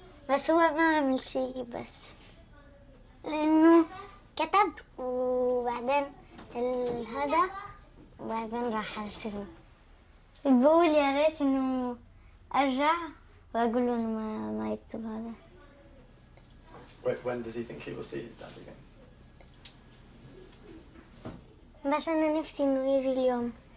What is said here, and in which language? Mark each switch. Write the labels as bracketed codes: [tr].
[ar] بس هو ما عمل شيء، بس لأنه كتب وبعدين هذا وبعدين راح على السجن. بقول يا ريت إنه أرجع وأقول له إنه ما يكتب هذا. [en] When does he think he will see his dad again? [ar] بس أنا نفسي إنه يجي اليوم.